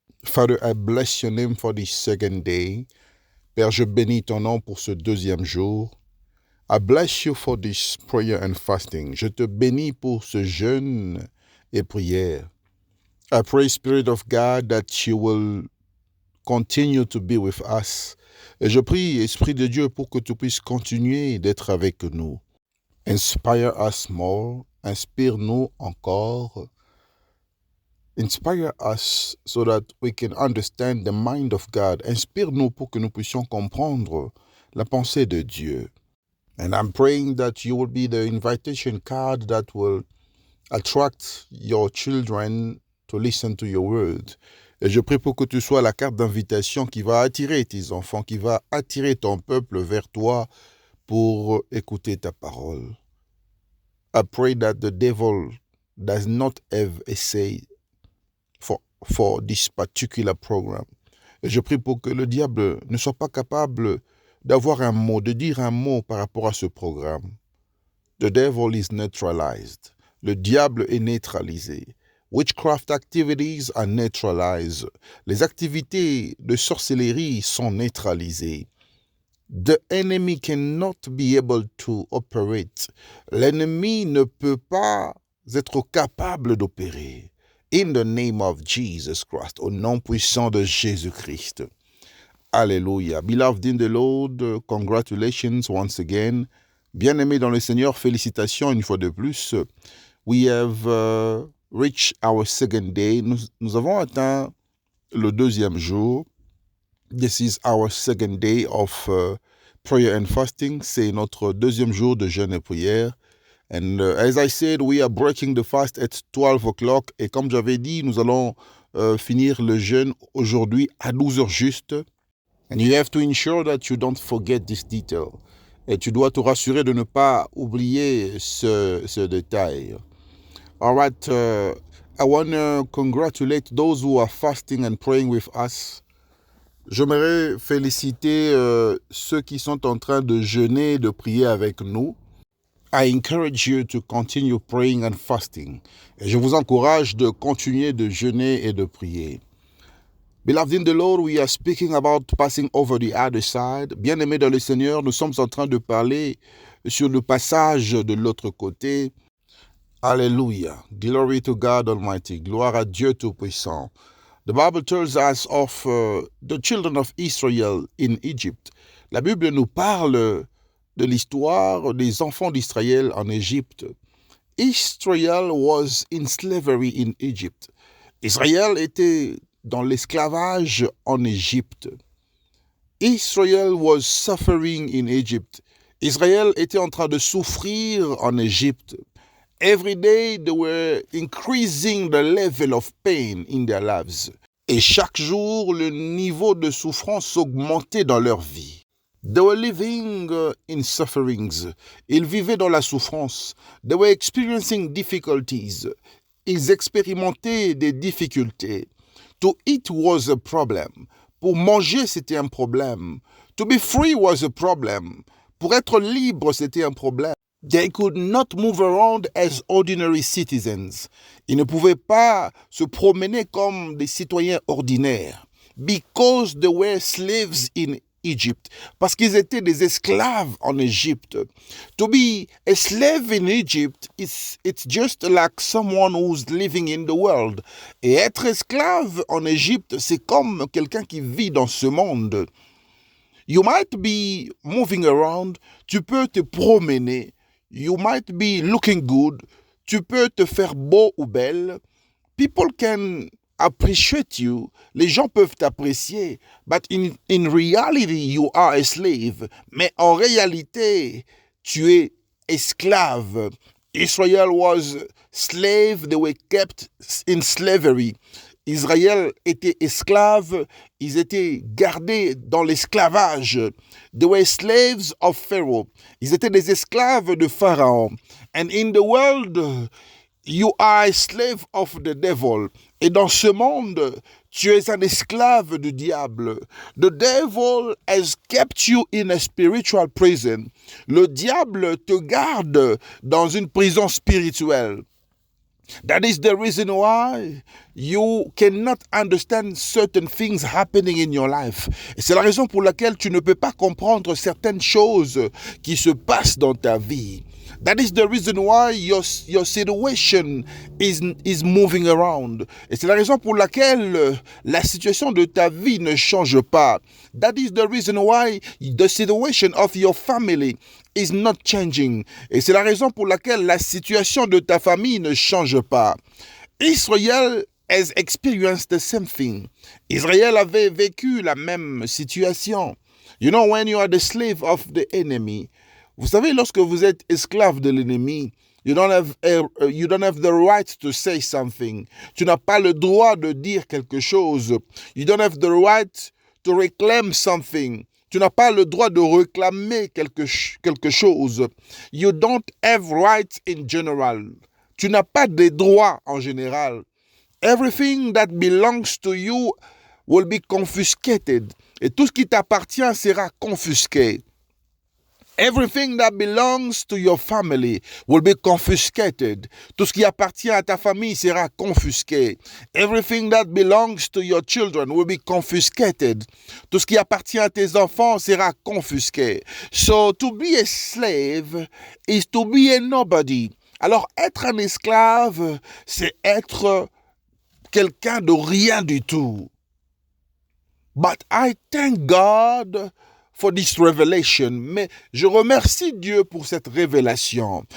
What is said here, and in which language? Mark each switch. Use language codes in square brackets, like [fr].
[en] Father, I bless your name for this second day. [fr] Père, je bénis ton nom pour ce deuxième jour. [en] I bless you for this prayer and fasting. [fr] Je te bénis pour ce jeûne et prière. [en] I pray, Spirit of God, that you will continue to be with us. [fr] Et je prie, Esprit de Dieu, pour que tu puisses continuer d'être avec nous. [en] Inspire us more. [fr] Inspire-nous encore. [en] Inspire us so that we can understand the mind of God. [fr] Inspire-nous pour que nous puissions comprendre la pensée de Dieu. [en] And I'm praying that you will be the invitation card that will attract your children to listen to your word. [fr] Et je prie pour que tu sois la carte d'invitation qui va attirer tes enfants, qui va attirer ton peuple vers toi pour écouter ta parole. [en] I pray that the devil does not have a say for this particular program. [fr] Et je prie pour que le diable ne soit pas capable d'avoir un mot, de dire un mot par rapport à ce programme. [en] The devil is neutralized. [fr] Le diable est neutralisé. [en] Witchcraft activities are neutralized. [fr] Les activités de sorcellerie sont neutralisées. [en] The enemy cannot be able to operate. [fr] L'ennemi ne peut pas être capable d'opérer. [en] In the name of Jesus Christ, [fr] au nom puissant de Jésus-Christ. Alléluia. [en] Beloved in the Lord, congratulations once again. [fr] Bien-aimés dans le Seigneur, félicitations une fois de plus. [en] We have reached our second day. [fr] Nous avons atteint le deuxième jour. [en] This is our second day of prayer and fasting. [fr] C'est notre deuxième jour de jeûne et prière. [en] And as I said, we are breaking the fast at 12 o'clock. [fr] Et comme j'avais dit, nous allons finir le jeûne aujourd'hui à 12 heures juste. [en] And you have to ensure that you don't forget this detail. [fr] Et tu dois te rassurer de ne pas oublier ce détail. [en] All right, I want to congratulate those who are fasting and praying with us. [fr] J'aimerais féliciter ceux qui sont en train de jeûner et de prier avec nous. [en] I encourage you to continue praying and fasting. [fr] Et je vous encourage de continuer de jeûner et de prier. [en] Beloved in the Lord, we are speaking about passing over the other side. [fr] Bien-aimés dans le Seigneur, nous sommes en train de parler sur le passage de l'autre côté. Alléluia. [en] Glory to God Almighty. [fr] Gloire à Dieu Tout-Puissant. [en] The Bible tells us of the children of Israel in Egypt. [fr] La Bible nous parle de l'histoire des enfants d'Israël en Égypte. [en] Israel was in slavery in Egypt. [fr] Israël était dans l'esclavage en Égypte. [en] Israel was suffering in Egypt. [fr] Israël était en train de souffrir en Égypte. [en] Every day they were increasing the level of pain in their lives. [fr] Et chaque jour, le niveau de souffrance augmentait dans leur vie. [en] They were living in sufferings. [fr] Ils vivaient dans la souffrance. [en] They were experiencing difficulties. [fr] Ils expérimentaient des difficultés. [en] To eat was a problem. [fr] Pour manger, c'était un problème. [en] To be free was a problem. [fr] Pour être libre, c'était un problème. [en] They could not move around as ordinary citizens. [fr] Ils ne pouvaient pas se promener comme des citoyens ordinaires. [en] Because they were slaves in Egypt. [fr] Parce qu'ils étaient des esclaves en Égypte. [en] To be a slave in Egypt, it's just like someone who's living in the world. [fr] Et être esclave en Égypte, c'est comme quelqu'un qui vit dans ce monde. [en] You might be moving around, [fr] tu peux te promener. [en] You might be looking good, [fr] tu peux te faire beau ou belle. [en] People can appreciate you, [fr] les gens peuvent t'apprécier, [en] but in reality you are a slave. [fr] Mais en réalité, tu es esclave. [en] Israel was slave, they were kept in slavery. [fr] Israël était esclave, ils étaient gardés dans l'esclavage. [en] They were slaves of Pharaoh. [fr] Ils étaient des esclaves de Pharaon. [en] And in the world, you are a slave of the devil. [fr] Et dans ce monde, tu es un esclave du diable. [en] The devil has kept you in a spiritual prison. [fr] Le diable te garde dans une prison spirituelle. [en] That is the reason why you cannot understand certain things happening in your life. [fr] Et c'est la raison pour laquelle tu ne peux pas comprendre certaines choses qui se passent dans ta vie. [en] That is the reason why your situation is moving around. [fr] Et c'est la raison pour laquelle la situation de ta vie ne change pas. [en] That is the reason why the situation of your family is not changing. [fr] Et c'est la raison pour laquelle la situation de ta famille ne change pas. [en] Israël has experienced the same thing. [fr] Israël avait vécu la même situation. [en] You know, when you are the slave of the enemy, [fr] vous savez, lorsque vous êtes esclave de l'ennemi, [en] you don't have the right to say something. [fr] Tu n'as pas le droit de dire quelque chose. [en] You don't have the right to reclaim something. [fr] Tu n'as pas le droit de réclamer quelque chose. [en] You don't have rights in general. [fr] Tu n'as pas de droits en général. [en] Everything that belongs to you will be confiscated. [fr] Et tout ce qui t'appartient sera confisqué. [en] Everything that belongs to your family will be confiscated. [fr] Tout ce qui appartient à ta famille sera confisqué. [en] Everything that belongs to your children will be confiscated. [fr] Tout ce qui appartient à tes enfants sera confisqué. [en] So to be a slave is to be a nobody. [fr] Alors être un esclave, c'est être quelqu'un de rien du tout. [en] But I thank God for this revelation. [fr] Mais je remercie Dieu pour cette révélation.